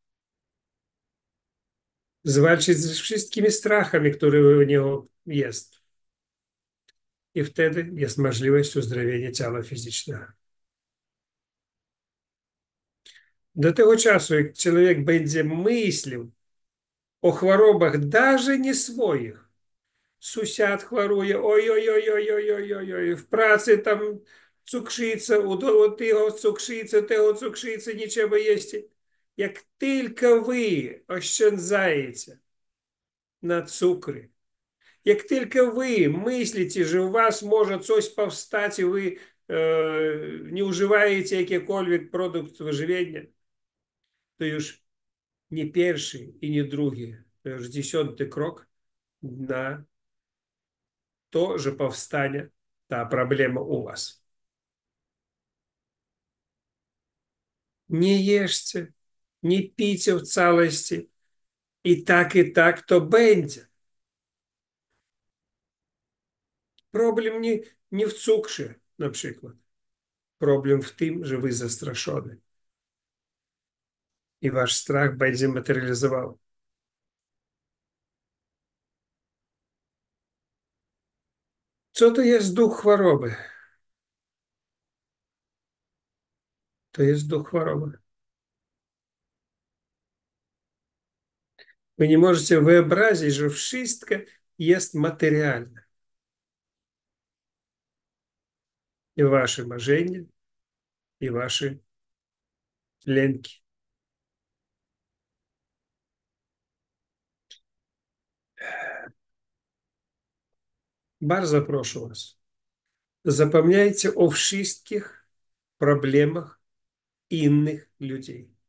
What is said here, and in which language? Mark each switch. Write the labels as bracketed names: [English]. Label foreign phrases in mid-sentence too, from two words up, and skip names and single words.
[Polish] Zwalczyć ze wszystkimi strachami, które u niego jest. I wtedy jest możliwość uzdrowienia ciała fizycznego. Do tego czasu, jak człowiek będzie myślał o chorobach, даже не swoich, sąsiad choruje, oj, w pracy tam cukrzyca, u tego cukrzycy, nie trzeba jeść. Jak tylko wy oszczędzacie na cukry, jak tylko wy myślicie, że u was może coś powstać, i wy nie używacie jakikolwiek produkt wyżywienia, to już nie pierwszy i nie drugi, to już 10 krok na to, że powstanie ta [Russian] проблема у вас. [Polish] Nie jeszcie, nie pijcie w całości, i tak to będzie. Problem nie w cukrze, na przykład. Problem w tym, że wy zastraszony. I wasz strach będzie materializował. Co to jest duch choroby? To jest duch choroby. [Russian] Вы не можете [Polish] wyobrazić, że wszystko jest materialne. I wasze marzenia, i wasze lęki. Bardzo proszę was, zapomniajcie o wszystkich problemach innych ludzi.